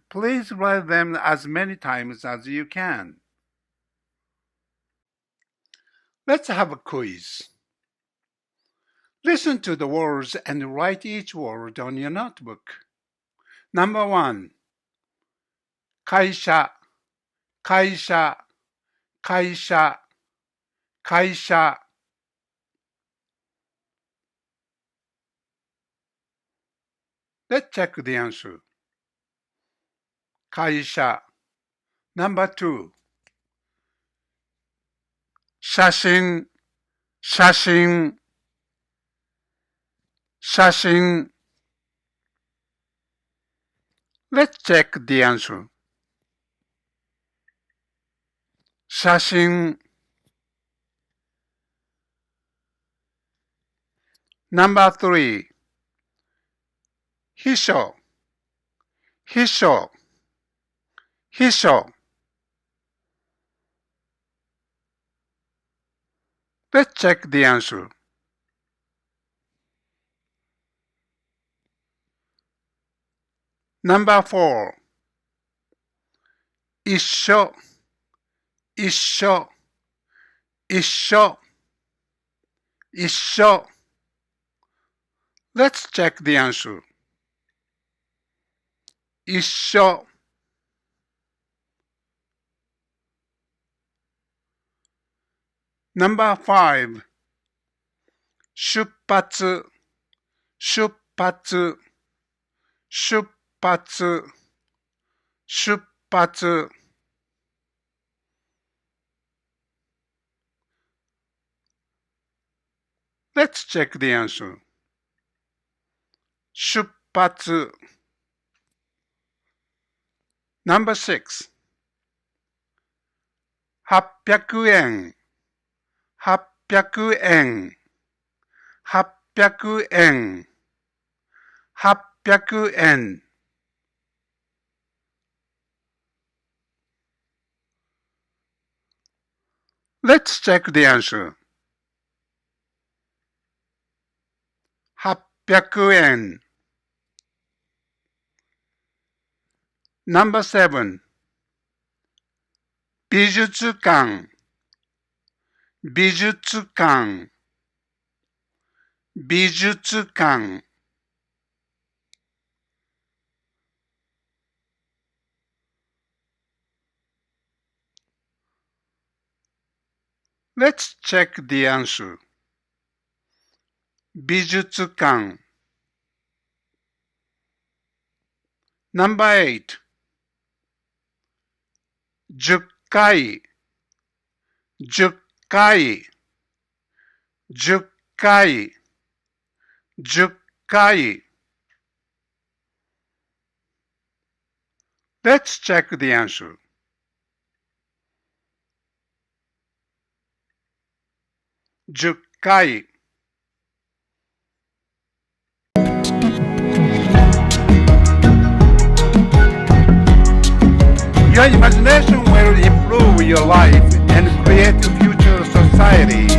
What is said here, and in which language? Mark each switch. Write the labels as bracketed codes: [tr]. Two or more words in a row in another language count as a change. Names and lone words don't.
[en] Please write them as many times as you can. Let's have a quiz. Listen to the words and write each word on your notebook. Number 1. [ja] 会社、会社、会社、会社。 [en] Let's check the answer. 会社。Number 2. [ja] 写真、写真、写真。 [en] Let's check the answer. 写真。Number 3. [ja] 秘書、秘書、秘書。 [en] Let's check the answer. Number 4. [ja] 一緒、一緒、一緒、一緒。 [en] Let's check the answer. 一緒。Number 5. [ja] 出発、出発、出発、出発。 [en] Let's check the answer. 出発。Number 6. [ja] 800円。800円。800円。800 円。 [en] Let's check the answer. 800円。Number 7. [ja] 美術館。美術館。 [en] 美術館。Let's check the answer. 美術館。Number 8. [ja] 10回。10回。10回。10 回。 [en] Let's check the answer. 10回。Your imagination will improve your life and create a future society.